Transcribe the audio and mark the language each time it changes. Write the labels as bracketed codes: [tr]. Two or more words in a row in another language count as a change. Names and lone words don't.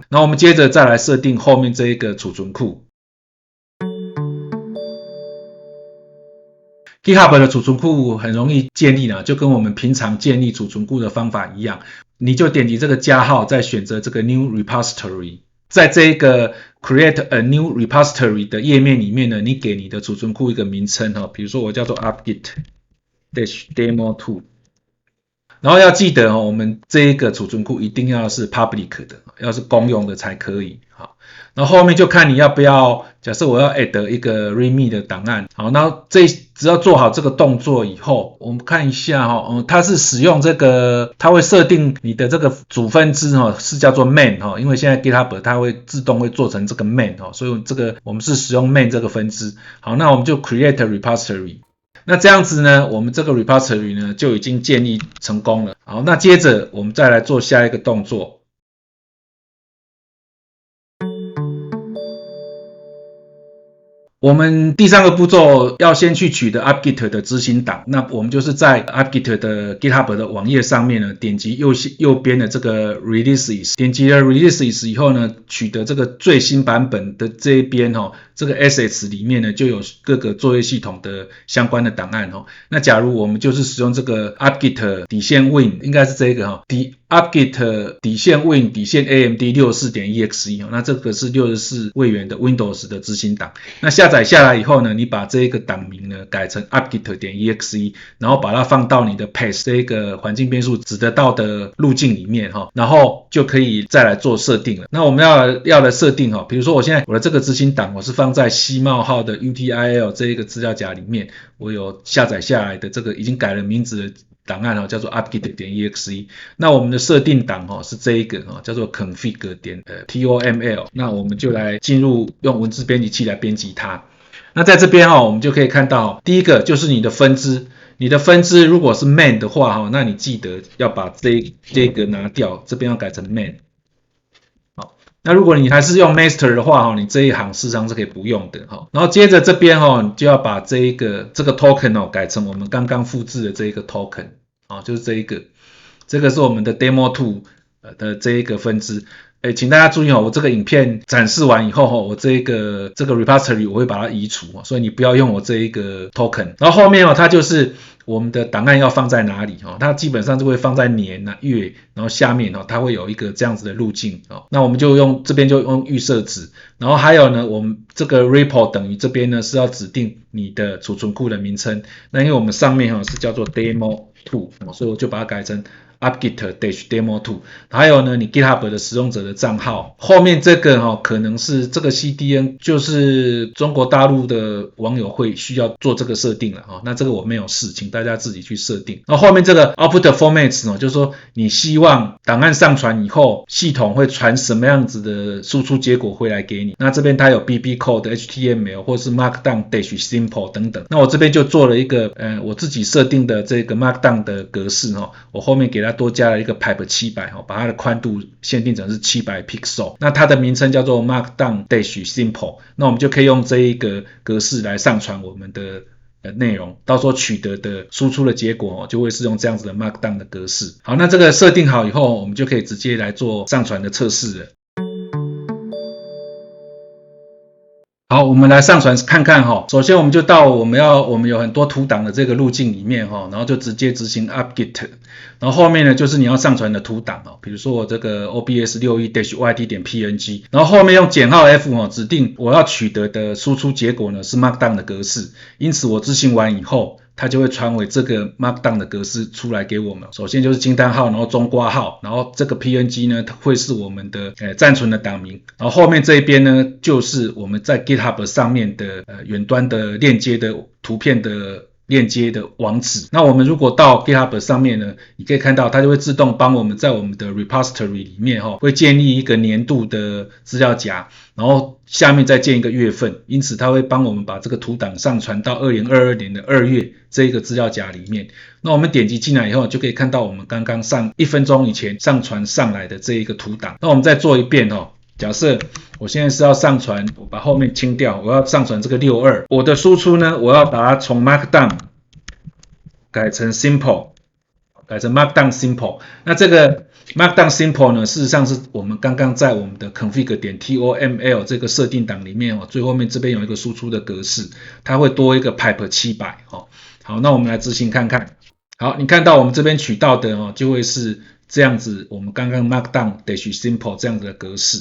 [zh] 然後我們接着再來設定後面這一個儲存庫。GitHub 的儲存庫很容易建立就跟我們平常建立儲存庫的方法一樣，你就點擊這個加號，再選擇這個 [en] New Repository。 [zh] 在這一個 [en] Create a New Repository [zh] 的頁面裡面呢，你給你的儲存庫一個名稱。比如說我叫做 apt-get-demo2。然後要記得我們這一個儲存庫一定要是 public 的，要是公用的才可以。好，然後後面就看你要不要，假設我要 add 一個 readme 的檔案。好，然後只要做好這個動作以後，我們看一下它是使用这個，它會設定你的這個主分支是叫做 main。因為現在 GitHub 它會自動會做成這個 main。所以這個我們是使用 main 這個分支。好，那我們就 [en] create a repository。 [zh] 那這樣子呢，我們這個 repository 呢就已經建立成功了。好，那接着我們再來做下一個動作。我們第三個步驟要先去取得 apt-get 的執行檔。那我們就是在 apt-get 的 GitHub 的網頁上面呢，點擊右邊的這個 releases， 點擊了 releases 以後呢，取得這個最新版本的這一邊這個 assets 裡面呢就有各個作業系統的相關的檔案。那假如我們就是使用這個 apt-get -win，應該是這個 apt-get -win -amd 64.exe。那這個是64位元的 Windows 的執行檔。那下載下來以後呢，你把這個檔名呢改成 apt-get.exe，然後把它放到你的 path 這個環境變數指得到的路徑裡面然後就可以再來做設定了。那我们要来設定比如說我現在我的這個執行檔我是放在C冒號的 util 這一個資料夾裡面，我有下載下來的這個已經改了名字的檔案叫做 apt-get.exe。那我們的設定檔是這一個叫做 config.toml。那我們就來進入用文字編輯器來編輯它。那在這邊我們就可以看到第一個就是你的分支。你的分支如果是 main 的話那你記得要把這個拿掉，這邊要改成 main。好，那如果你還是用 master 的話你這一行事實上是可以不用的。然後接着這邊你就要把這個 token 改成我們剛剛複製的這一個 token。就是這一個，這個是我們的 demo2 的這一個分支。請大家注意我這個影片展示完以後我這個 repository 我會把它移除所以你不要用我這一個 token。然後後面它就是我們的檔案要放在哪裡它基本上就會放在年月，然後下面它會有一個這樣子的路徑那我們就用這邊就用預設值，然後還有呢，我們這個 repo 等於這邊呢是要指定你的儲存庫的名稱，那因為我們上面是叫做 demo2 所以我就把它改成upgit-demo2， 還有呢你 GitHub 的使用者的賬號，後面這個可能是這個 CDN 就是中國大陸的網友會需要做這個設定了那這個我沒有試，請大家自己去設定。然後後面這個 [en] output formats [zh] 就是說你希望檔案上傳以後系統會傳什麼樣子的輸出結果回來給你，那這邊它有 BB code、HTML 或是 Markdown-Simple 等等，那我这邊就做了一個我自己設定的這個 Markdown 的格式我後面給它多加了一個 pipe 700把它的寬度限定成是700 pixel， 那它的名稱叫做 Markdown-Simple， 那我們就可以用這一個格式來上傳我們的內容，到时候取得的輸出的結果就會是用這樣子的 Markdown 的格式。好，那这個設定好以後我們就可以直接來做上傳的測試了。好，我們來上傳看看首先我們就到我們有很多圖檔的這個路徑裡面然後就直接執行 upgit， 然後後面呢就是你要上傳的圖檔比如說我這個 obs61-yt.png， 然後後面用减號 F 指定我要取得的輸出結果呢是 Markdown 的格式，因此我執行完以後它就會傳回這個 Markdown 的格式出來給我們。首先就是驚嘆號，然後中括號，然後這個 PNG 呢會是我們的暫存的檔名，然後後面這一邊呢就是我們在 GitHub 上面的遠端的鏈接的圖片的鏈接的網址。那我們如果到 GitHub 上面呢，你可以看到它就會自動幫我們在我們的 repository 裡面會建立一個年度的資料夾，然後下面再建一個月份，因此它會幫我們把這個圖檔上傳到2022年的2月這一個資料夾裡面。那我們點擊進來以後就可以看到我們剛剛1分鐘以前上傳上來的這一個圖檔。那我們再做一遍假設我現在是要上傳，我把後面清掉，我要上傳這個62，我的輸出呢，我要把它從 Markdown 改成 Simple， 改成 Markdown Simple。那這個 Markdown Simple 呢，事實上是我們刚剛在我们的 config.toml 這個設定檔裡面最後面這邊有一個輸出的格式，它會多一個 pipe 700好，那我們來執行看看。好，你看到我們這邊取到的就會是這樣子，我們剛剛 Markdown-Simple 這樣子的格式。